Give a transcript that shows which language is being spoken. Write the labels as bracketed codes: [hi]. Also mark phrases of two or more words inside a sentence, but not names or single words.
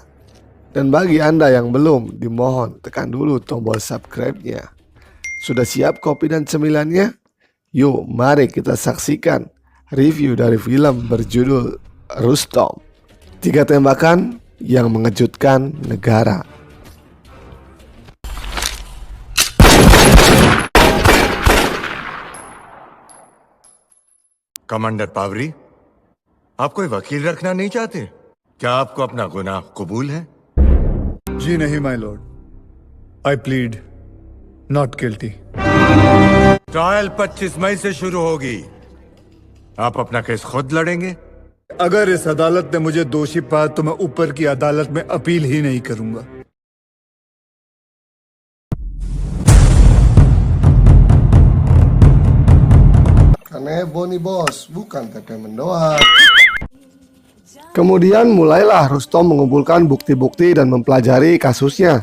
[id] Dan bagi Anda yang belum, dimohon tekan dulu tombol subscribe-nya. Sudah siap kopi dan cemilannya? Yuk, mari kita saksikan review dari film berjudul Rustom. 3 tembakan yang mengejutkan negara. [hi] कमांडर पावरी, आप कोई वकील रखना नहीं चाहते? क्या आपको अपना गुनाह कबूल है? जी नहीं [en] My lord, I plead not guilty. [hi] ट्रायल 25 मई से शुरू होगी। आप अपना केस खुद लड़ेंगे? अगर इस अदालत ने मुझे दोषी पाया तो मैं ऊपर की अदालत में अपील ही नहीं करूंगा। [id] Kanebo nih bos, bukan Tete mendoan. Kemudian mulailah Rustom mengumpulkan bukti-bukti dan mempelajari kasusnya.